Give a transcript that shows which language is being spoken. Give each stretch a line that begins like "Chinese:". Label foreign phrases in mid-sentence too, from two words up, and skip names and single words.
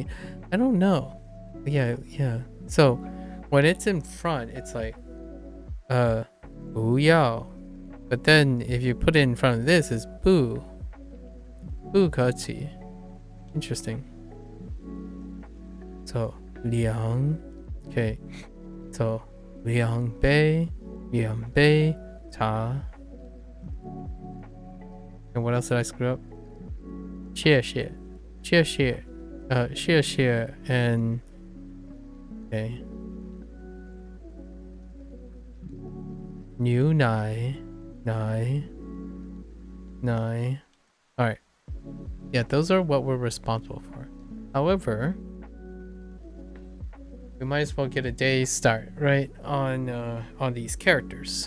English: I don't know. Yeah. So, when it's in front, it's like,
Chinese: 不要.
English: But then, if you put it in front of this, it's
Chinese: 不客气.
English: Interesting. So, liang. Okay.
Chinese: So, 两杯. 两杯茶.
English: And what else did I screw up?
Chinese: 谢谢. 谢谢. 谢谢 and okay. 牛奶 奶 Alright.
English: Yeah, those are what we're responsible for. However, we might as well get a day's start, right, on these characters.